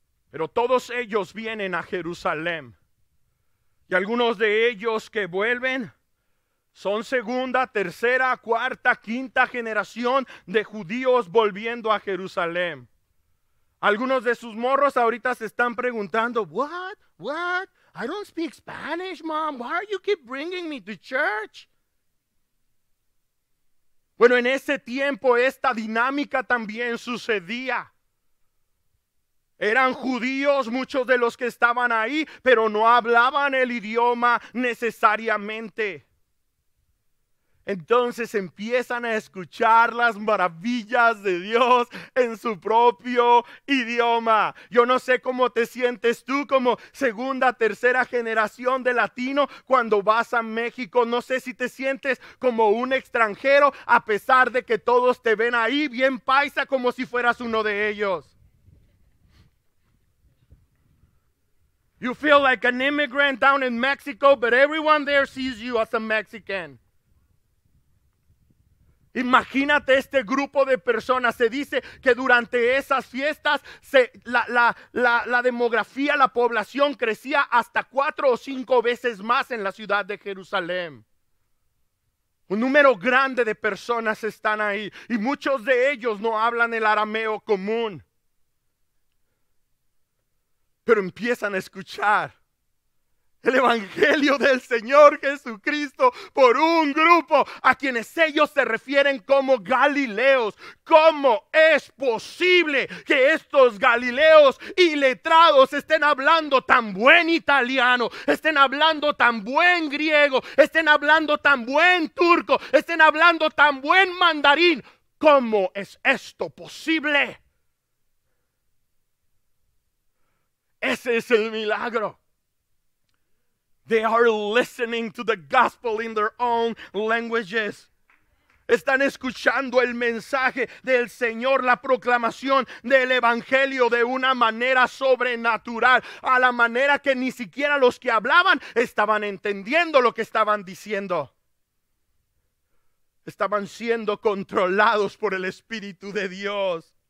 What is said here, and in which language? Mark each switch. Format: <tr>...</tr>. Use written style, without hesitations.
<es>Pero todos ellos vienen a Jerusalén. Y algunos de ellos que vuelven son segunda, tercera, cuarta, quinta generación de judíos volviendo a Jerusalén. Algunos de sus morros ahorita se están preguntando,</es> <en>What? I don't speak Spanish, Mom. Why do you keep bringing me to church?</en> <es>Bueno, en ese tiempo esta dinámica también sucedía. Eran judíos muchos de los que estaban ahí, pero no hablaban el idioma necesariamente. Entonces empiezan a escuchar las maravillas de Dios en su propio idioma. Yo no sé cómo te sientes tú como segunda, tercera generación de latino cuando vas a México. No sé si te sientes como un extranjero a pesar de que todos te ven ahí bien paisa como si fueras uno de ellos.</es> <en>You feel like an immigrant down in Mexico, but everyone there sees you as a Mexican.</en> <es>Imagínate este grupo de personas. Se dice que durante esas fiestas la demografía, la población crecía hasta 4 o 5 veces más en la ciudad de Jerusalén. Un número grande de personas están ahí y muchos de ellos no hablan el arameo común. pero empiezan a escuchar el evangelio del Señor Jesucristo por un grupo a quienes ellos se refieren como galileos. ¿Cómo es posible que estos galileos iletrados estén hablando tan buen italiano, estén hablando tan buen griego, estén hablando tan buen turco, estén hablando tan buen mandarín? ¿Cómo es esto posible? Ese es el milagro.</es> <en>They are listening to the gospel in their own languages.</en> <es>Están escuchando el mensaje del Señor, la proclamación del evangelio de una manera sobrenatural, a la manera que ni siquiera los que hablaban estaban entendiendo lo que estaban diciendo. Estaban siendo controlados por el Espíritu de Dios.</es>